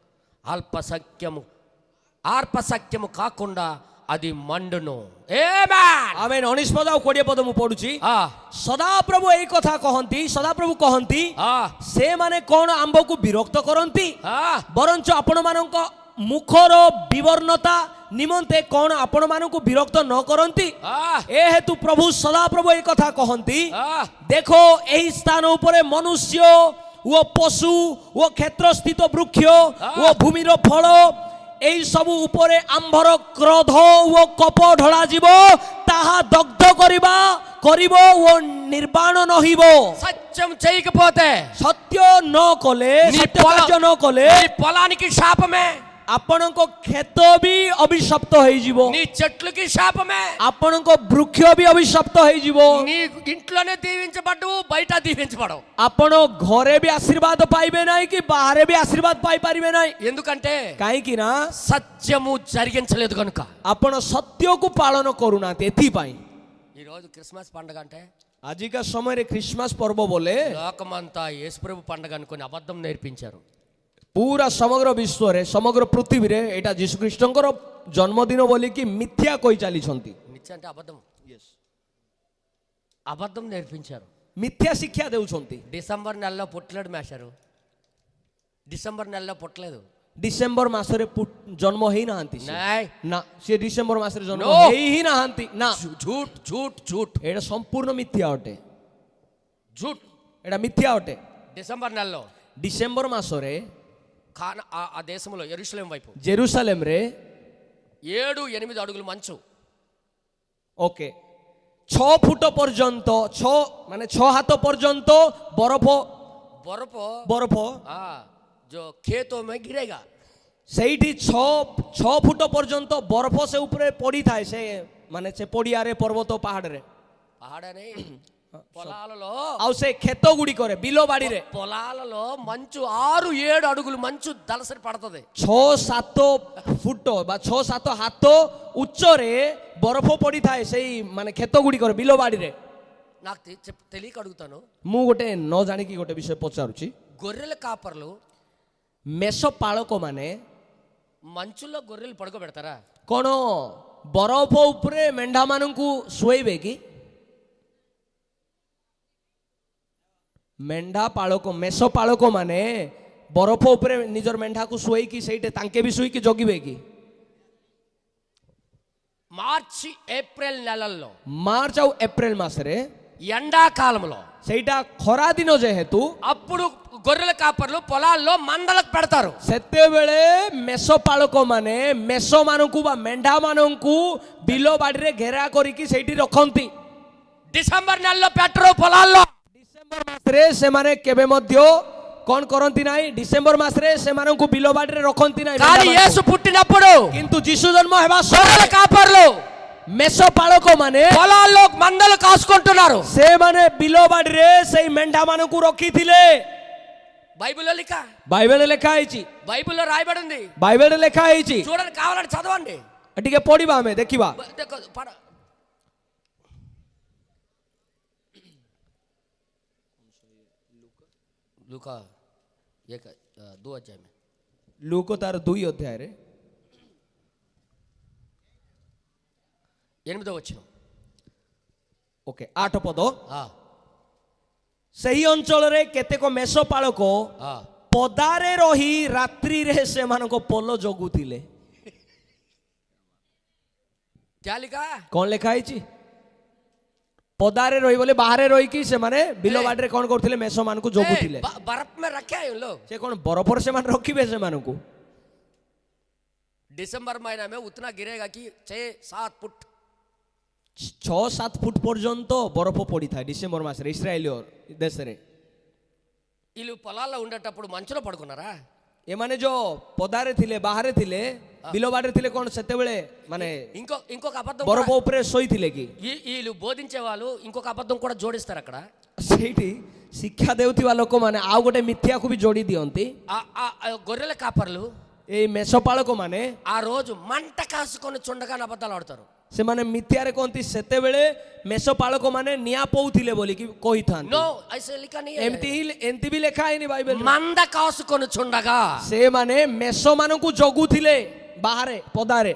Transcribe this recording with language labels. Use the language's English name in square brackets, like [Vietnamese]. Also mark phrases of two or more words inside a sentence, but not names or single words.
[Telugu] ఆర్పసఖ్యము కాకుండా అది మండును. [Odia] ఆమేన్। 19 ପଦ ଆଉ 20 ପଦ ମୁଁ ପଢୁଛି। ସଦାପ୍ରଭୁ ଏଇ କଥା କହନ୍ତି, ସଦାପ୍ରଭୁ କହନ୍ତି ସେମାନେ କଣ ଆମ୍ଭକୁ ବିରକ୍ତ କରନ୍ତି, ବରଞ୍ଚ ଆପଣମାନଙ୍କ ମୁଖର ବିବର୍ଣ୍ଣତା ନିମନ୍ତେ କଣ ଆପଣମାନଙ୍କୁ ବିରକ୍ତ ନ କରନ୍ତି। ଏ ହେତୁ ପ୍ରଭୁ ସଦାପ୍ରଭୁ ଏଇ କଥା କହନ୍ତି, ଦେଖ ଏହି ସ୍ଥାନ ଉପରେ ମନୁଷ୍ୟ ଓ ପଶୁ ଓ କ୍ଷେତ୍ରସ୍ଥିତ ବୃକ୍ଷ ଓ ଭୂମିର ଫଳ এই ସବୁ ଉପରେ ଆମ୍ଭର କ୍ରୋଧ ଓ କୋପ ଢଳାଯିବ, ତାହା ଦଗ୍ଧ କରିବ ଓ ନିର୍ବାଣ ନହିବ। [Telugu] సత్యం చేయకపోతే, [Odia] ସତ୍ୟ ନ କଲେ, ସତ୍ୟ କାର୍ଯ୍ୟ ନ କଲେ [Telugu] పొలానికి శాపమే, [Odia] ଆପଣଙ୍କ କ୍ଷେତ ବି ଅଭିଶପ୍ତ ହେଇଯିବ, [Telugu] నీ చెట్లకి శాపమే, [Odia] ଆପଣଙ୍କ ବୃକ୍ଷ ବି ଅଭିଶପ୍ତ ହେଇଯିବ, [Telugu] నీ ఇంట్లోనే దీవించబడ్డవు, బయట దీవించబడవు। [Odia] ଆପଣ ଘରେ ବି ଆଶୀର୍ବାଦ ପାଇବେ ନାହିଁ କି ବାହାରେ ବି ଆଶୀର୍ବାଦ ପାଇପାରିବେ ନାହିଁ। [Telugu] ఎందుకంటే [Odia] କାହିଁକି ନା [Telugu] సత్యము జరిగించలేదు కనుక। [Odia] ଆପଣ ସତ୍ୟକୁ ପାଳନ କରୁନାହାନ୍ତି। ଏଥିପାଇଁ [Telugu] ఈ రోజు క్రిస్మస్ పండగ అంటే [Odia] ଆଜିକା ସମୟରେ ଖ୍ରୀଷ୍ଟମାସ ପର୍ବ ବୋଲେ [Telugu] లోకమంతా యేసుప్రభు పండగ అనుకొని అబద్ధం నేర్పించారు. [Odia] ପୁରା ସମଗ୍ର ବିଶ୍ୱରେ ସମଗ୍ର ପୃଥିବୀରେ ଏଇଟା ଯୀଶୁଖ୍ରୀଷ୍ଟଙ୍କର ଜନ୍ମଦିନ ବୋଲିକି ମିଥ୍ୟା କହି ଚାଲିଛନ୍ତି. [Telugu] నిత్య అంటే అబద్ధం, అబద్ధం నేర్పించారు. [Odia] ମିଥ୍ୟା ଶିକ୍ଷା ଦେଉଛନ୍ତି. [Telugu] డిసెంబర్ నెలలో పుట్టలేడు మేషారు, డిసెంబర్ నెలలో పుట్టలేదు. [Odia] ଡିସେମ୍ବର ମାସରେ ଜନ୍ମ ହେଇନାହାନ୍ତି ସେ. ନାଇଁ ନା ସେ ଡିସେମ୍ବର ମାସରେ ଜନ୍ମ [English] No. [Odia] ହେଇ ହିଁ ନାହାନ୍ତି. ନା [Hindi] झूठ झूठ झूठ [Odia] ଏଇଟା ସମ୍ପୂର୍ଣ୍ଣ ମିଥ୍ୟା ଅଟେ. [Hindi] झूठ. [Odia] ଏଇଟା ମିଥ୍ୟା ଅଟେ. [Telugu] డిసెంబర్ నెలలో [Odia] ଡିସେମ୍ବର ମାସରେ [Telugu] ఆ దేశంలో యెరూషలేం వైపు [Odia] ଜେରୁସାଲେମରେ [Telugu] 7-8 అడుగులు మంచు. [Odia] ଓକେ 6 ଫୁଟ ପର୍ଯ୍ୟନ୍ତ 6 ମାନେ 6 ହାତ ପର୍ଯ୍ୟନ୍ତ ବରଫ [Telugu] బరఫ్ [Odia] ବରଫ [Hindi] जो खेतों में गिरेगा. [Odia] ସେଇଠି 6 ଫୁଟ ପର୍ଯ୍ୟନ୍ତ ବରଫ ସେ ଉପରେ ପଡ଼ିଥାଏ. ସେ ମାନେ ସେ ପଡ଼ିଆରେ ପର୍ବତ ପାହାଡ଼ରେ [Telugu] పహాడని పొలాలలో [Odia] ଆଉ ସେ କ୍ଷେତ ଗୁଡ଼ିକରେ ବିଲ ବାଡ଼ିରେ [Telugu] పొలాలలో మంచు 6-7 అడుగులు మంచు దలసరి పడుతుంది. [Odia] 6-7 ଫୁଟ ବା 6-7 ହାତ ଉଚ୍ଚରେ ବରଫ ପଡ଼ିଥାଏ ସେଇ ମାନେ କ୍ଷେତ ଗୁଡ଼ିକରେ ବିଲ ବାଡ଼ିରେ. [Telugu] నాకు తెలియక అడుగుతాను, [Odia] ମୁଁ ଗୋଟେ ନ ଜାଣିକି ଗୋଟେ ବିଷୟ ପଚାରୁଛି. [Telugu] గొర్రెల కాపర్లు [Odia] ମେଷ ପାଳକ ମାନେ [Telugu] మంచులో గొర్రెలు పడుకోబెడతారా? [Odia] କ'ଣ ବରଫ ଉପରେ ମେଣ୍ଢା ମାନଙ୍କୁ ଶୁଆଇବେ କି? ମେଣ୍ଢା ପାଳକ ମେଷ ପାଳକ ମାନେ ବରଫ ଉପରେ ନିଜର ମେଣ୍ଢାକୁ ଶୁଆଇକି ସେଇଠି ତାଙ୍କେ ବି ଶୋଇକି ଜଗିବେ କି? [Telugu] మార్చి ఏప్రిల్ నెలల్లో [Odia] ମାର୍ଚ୍ଚ ଆଉ ଏପ୍ରିଲ ମାସରେ [Telugu] ఎండాకాలంలో [Odia] ସେଇଟା ଖରା ଦିନ ଯେହେତୁ [Telugu] అప్పుడు గొర్రెల కాపర్లు పొలాల్లో మందలకు పెడతారు. [Odia] ସେତେବେଳେ ମେଷ ପାଳକ ମାନେ ମେଷ ମାନଙ୍କୁ ବା ମେଣ୍ଢା ମାନଙ୍କୁ ବିଲ ବାଡ଼ିରେ ଘେରା କରିକି ସେଇଠି ରଖନ୍ତି. [Telugu] డిసెంబర్ నెలలో పెట్టరు పొలాల్లో. [Odia] ଡିସେମ୍ବର ମାସରେ ସେମାନେ କେବେ ମଧ୍ୟ କ'ଣ କରନ୍ତି ନାହିଁ? ଡିସେମ୍ବର ମାସରେ ସେମାନଙ୍କୁ ବିଲ ବାଡ଼ିରେ ରଖନ୍ତି ନାହିଁ. [Telugu] కానీ యేసు పుట్టినప్పుడు [Odia] କିନ୍ତୁ ଯୀଶୁ ଜନ୍ମ ହେବା [Telugu] గొర్రెల [Odia] ସମୟରେ [Telugu] కాపర్లు [Odia] ମେଷ ପାଳକ ମାନେ [Telugu] పొలాల్లో మందలు కాసుకుంటున్నారు. [Odia] ସେମାନେ ବିଲ ବାଡ଼ିରେ ସେଇ ମେଣ୍ଢା ମାନଙ୍କୁ ରଖିଥିଲେ. [Telugu] బైబిల్లో లిఖ [Odia] ବାଇବେଲରେ ଲେଖା ହେଇଛି. [Telugu] బైబిల్లో రాయబడి ఉంది. [Odia] ବାଇବେଲରେ ଲେଖା ହେଇଛି. [Telugu] చూడండి, కావాలంటే చదవండి. [Odia] ଟିକେ ପଢିବା ଆମେ ଦେଖିବା. [Hindi] देखो लूका 1-2 अध्याय में [Odia] ଲୁକ ତାର 2 ଅଧ୍ୟାୟରେ [Telugu] 8వ వచనం. [Odia] ଓକେ 8 ପଦ. ఆ ସେହି ଅଞ୍ଚଳରେ କେତେକ ମେଷ ପାଳକ ఆ ପଦାରେ ରହି ରାତ୍ରିରେ ସେମାନଙ୍କ ପୋଲ ଜଗୁଥିଲେ. [Hindi] क्या लिखा? [Odia] କ'ଣ ଲେଖା ହେଇଛି? ପଦାରେ ରହି ବୋଲି ବାହାରେ ରହିକି ସେମାନେ ବିଲ ବାଡ଼ିରେ କ'ଣ କରୁଥିଲେ? ମେଷ ମାନଙ୍କୁ ଜଗୁଥିଲେ. [Hindi] बर्फ में रखे हैं लोग. [Odia] ସେ କ'ଣ ବରଫରେ ସେମାନେ ରଖିବେ ସେମାନଙ୍କୁ? [Hindi] दिसंबर महीना में उतना गिरेगा कि 6-7 फुट [Odia] 6-7 ଫୁଟ ପର୍ଯ୍ୟନ୍ତ ବରଫ ପଡ଼ିଥାଏ ଡିସେମ୍ବର ମାସରେ ଇସ୍ରାଏଲ ଦେଶରେ. [Telugu] వీళ్ళు పొలాల్లో ఉండేటప్పుడు మంచులో పడుకున్నారా? [Odia] ଏମାନେ ଯୋଉ ପଦାରେ ଥିଲେ ବାହାରେ ଥିଲେ ବିଲ ବାଡ଼ିରେ ଥିଲେ କ'ଣ ସେତେବେଳେ ମାନେ [Telugu] ఇంకొక అబద్ధం [Odia] ବରଫ ଉପରେ ଶୋଇଥିଲେ କି? [Telugu] వీళ్ళు బోధించే వాళ్ళు ఇంకొక అబద్ధం కూడా జోడిస్తారు అక్కడ. [Odia] ସେଇଠି ଶିକ୍ଷା ଦେଉଥିବା ଲୋକମାନେ ଆଉ ଗୋଟେ ମିଥ୍ୟାକୁ ବି ଯୋଡ଼ି ଦିଅନ୍ତି. [Telugu] గొర్రెల కాపర్లు [Odia] ଏଇ ମେଷ ପାଳକ ମାନେ [Telugu] ఆ రోజు మంట కాసుకొని చుండగా అబద్ధాలు ఆడతారు. [Odia] ସେମାନେ ମିଥ୍ୟାରେ କହନ୍ତି ସେତେବେଳେ ମେଷ ପାଳକ ମାନେ ନିଆଁ ପୋଉଥିଲେ ବୋଲିକି କହିଥାନ୍ତି. [Hindi] नो ऐसे लिखा नहीं है. [Odia] ଏମିତି ବି ଲେଖା ହେଇନି ବାଇବେଲରେ. [Telugu] మంద కాసుకొని చుండగా [Odia] ସେମାନେ ମେଷ ମାନଙ୍କୁ ଜଗୁଥିଲେ ବାହାରେ ପଦାରେ.